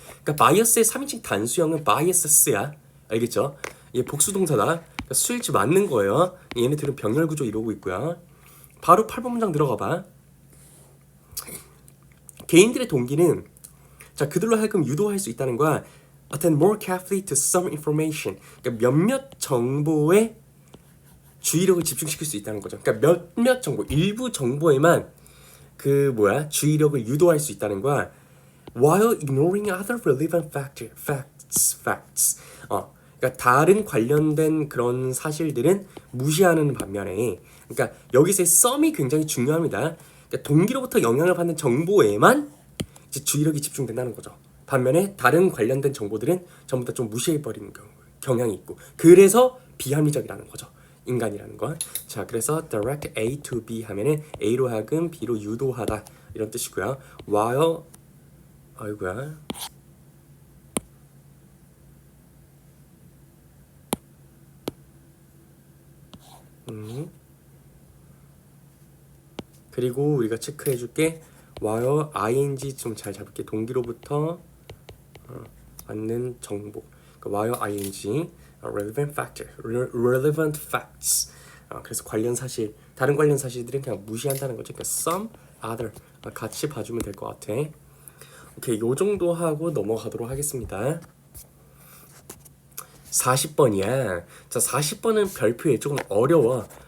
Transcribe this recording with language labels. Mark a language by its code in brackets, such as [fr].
[ko] 그러니까 bias의 3인칭 단수형은 biases야. 알겠죠? 얘 복수 동사다. 그러니까 수일치 맞는 거예요. 얘네들은 병렬 구조 이루고 있고요. 바로 8번 문장 들어가 봐. 개인들의 동기는 자, 그들로 하여금 유도할 수 있다는 거야. [en] Attend more carefully to some information. [ko] 그러니까 몇몇 정보에 주의력을 집중시킬 수 있다는 거죠. 그러니까 몇몇 정보, 일부 정보에만 주의력을 유도할 수 있다는 거야. [en] While ignoring other relevant facts. [ko] 그러니까 다른 관련된 그런 사실들은 무시하는 반면에, 그러니까 여기서의 some이 굉장히 중요합니다. 그러니까 동기로부터 영향을 받는 정보에만 이제 주의력이 집중된다는 거죠. 반면에 다른 관련된 정보들은 전부 다 좀 무시해버리는 경향이 있고, 그래서 비합리적이라는 거죠. 인간이라는 건. 자, 그래서 [en] direct A to B [ko] 하면은 A로 하여금 B로 유도하다 이런 뜻이고요. while 아이고야. 그리고 우리가 체크해줄게. while ing 좀 잘 잡을게. 동기로부터 받는 정보. [en] 그러니까 while ing relevant facts. [ko] 그래서 관련 사실, 다른 관련 사실들은 그냥 무시한다는 거죠. 그러니까 some other 같이 봐주면 될 것 같아. 오케이, 요 정도 하고 넘어가도록 하겠습니다. 40번이야. 자, 40번은 별표에 조금 어려워.